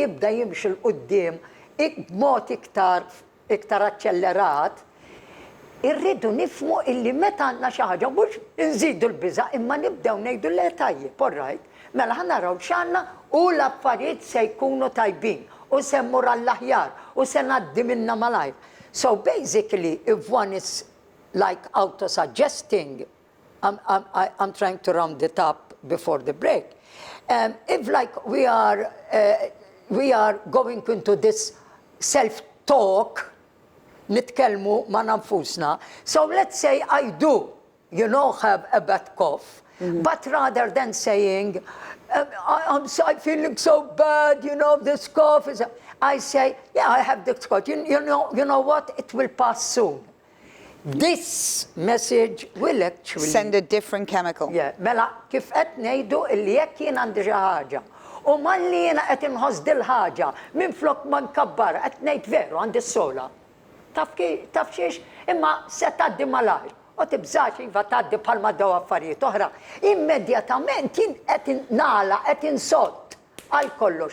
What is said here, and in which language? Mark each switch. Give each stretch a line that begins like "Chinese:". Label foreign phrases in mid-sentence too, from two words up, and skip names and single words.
Maltese: jibda jimxi l-qudiem b'mod iktar aċċellerat, irridu nifhmu illi meta għandna xi ħaġa mhux inżidu l-biża' imma nibdew ngħidu le tajjeb, all mela ħanaraw x'għandna u l-affarijiet se jkunu tajbin u se mmur għall-aħjar u se ngħaddi minnha malajr.
English: So basically, if one is like auto-suggesting, I'm trying to round it up before the break. If like we are going into this self-talk,
Maltese: nitkellmu ma' nafusna.
English: So let's say I do, have a bad cough, but rather than saying, I'm feeling so bad, this cough is, I say, yeah, I have this cough. You know what? It will pass soon. This message will actually send a different chemical. Yeah,
Maltese: mela kif qed ngħidu illi jekk jien għandi xi ħaġa u malli jiena qed inħoss dil ħaġa minflok ma nkabbara qed ngħid veru għandi s-sola. Taf xiex imma se tgħaddi malajr u tibżax iva tgħaddi bħalma daw affarijiet oħra. Immedjatament jien qed nagħlaq qed insott għal kollox.